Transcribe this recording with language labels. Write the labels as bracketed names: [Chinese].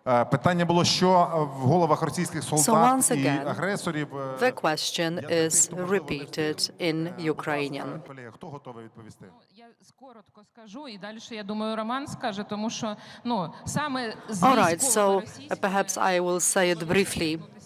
[Ukrainian] Питання було, що в головах російських солдат і агресорів. [English] The question is repeated in Ukrainian. [Ukrainian] Колеги, хто готовий відповісти? Я коротко скажу, і далі, я думаю, Роман скаже, тому що, саме з [English] All right, so perhaps I will say it briefly.